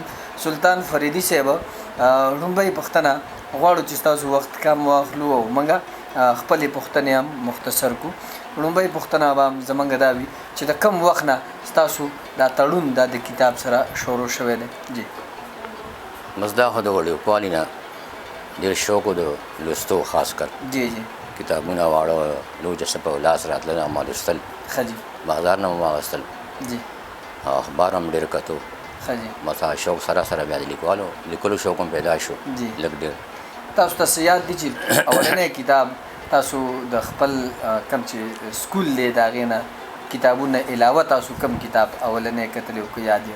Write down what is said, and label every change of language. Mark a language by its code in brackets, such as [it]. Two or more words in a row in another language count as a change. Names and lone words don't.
[ps] سلطان فریدي صاحب لومړی پوښتنه غواړو چې ستاسو وخت کم واخلو او موږ خپلې پوښتنې هم مختصر کړو. لومړی پوښتنه به زموږ دا وي چې د کم وخت نه ستاسو دا تړون دا د کتاب سره شروع شوی دی؟ جی بس دا خو د وړوکوالي نه ډېر شوق و د لوستو، خاص کر جی جی کتابونه واړه لوجه څه په لاس راتلل او ما لوستل، ښه جي، بازار نه مو واخیستل، جی اخبار هم ډېر کتو. ښه جي. بس شوق سره سره بیا د لیکلو شوق هم پیدا شو جی. لږ ډېر. تاسو ته څه یاد دي چې اولنی کتاب تاسو د خپل کم چې سکول دی د هغې نه کتابونه علاوه تاسو کم کتاب اولنی کتلی او که یاد یې؟